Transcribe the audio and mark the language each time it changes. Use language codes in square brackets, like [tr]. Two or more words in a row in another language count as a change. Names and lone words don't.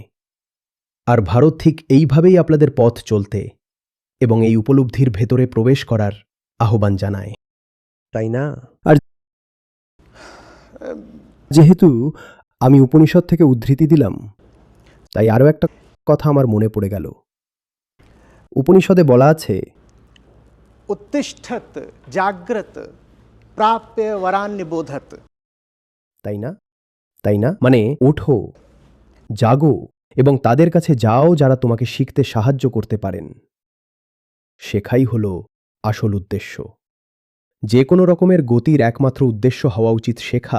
[bn] আর ভারত ঠিক এইভাবেই আপনাদের পথ চলতে এবং এই উপলব্ধির ভেতরে প্রবেশ করার আহ্বান জানায়, তাই না? আর যেহেতু আমি উপনিষদ থেকে উদ্ধৃতি দিলাম, তাই আরও একটা কথা আমার মনে পড়ে গেল। উপনিষদে বলা আছে, [sa] उत्तिष्ठत जाग्रत प्राप्य वरान्य बोधत। [bn] তাই না? তাই না? মানে ওঠো, জাগো এবং তাদের কাছে যাও যারা তোমাকে শিখতে সাহায্য করতে পারেন। শেখাই হল আসল উদ্দেশ্য। যে কোনো রকমের গতির একমাত্র উদ্দেশ্য হওয়া উচিত শেখা।